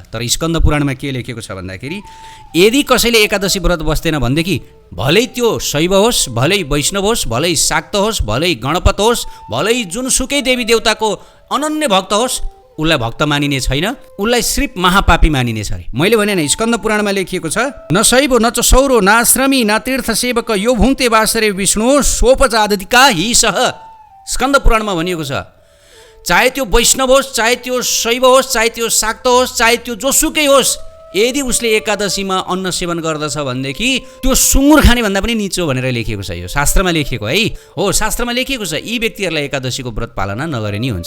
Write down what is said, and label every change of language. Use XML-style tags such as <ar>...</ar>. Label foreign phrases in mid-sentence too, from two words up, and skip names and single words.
<ne>तर स्कन्द पुराणमा के लेखेको छ भन्दाखेरि, यदि कसैले एकादशी व्रत बस्दैन भनेदेखि भलै त्यो शैव होस्, भलै वैष्णव होस्, भलै शाक्त होस्, भलै गणपत होस्, भलै जुनसुकै देवी देवताको अनन्य भक्त होस्, उसलाई भक्त मानिने छैन, उसलाई सिर्फ महापापी मानिने छ अरे। मैले भने नि स्कन्द पुराणमा लेखिएको छ,</ne> <sa>न शैव न च सौरो न आश्रमी न तीर्थ सेवक यो भुङ्क्ते वासरे विष्णु सोपचादिका हि सह।</sa> <ne>स्कन्द पुराणमा भनिएको छ, चाहे त्यो वैष्णव होस्, चाहे त्यो शैव होस्, चाहे त्यो शाक्त होस्, चाहे त्यो जोसुकै होस्, यदि उसले एकादशीमा अन्न सेवन गर्दछ भनेदेखि त्यो सुँगुर खाने भन्दा पनि निचो भनेर लेखिएको छ। यो शास्त्रमा लेखिएको है हो, शास्त्रमा लेखिएको छ। यी व्यक्तिहरूलाई एकादशीको व्रत पालना नगरे नि हुन्छ।</ne>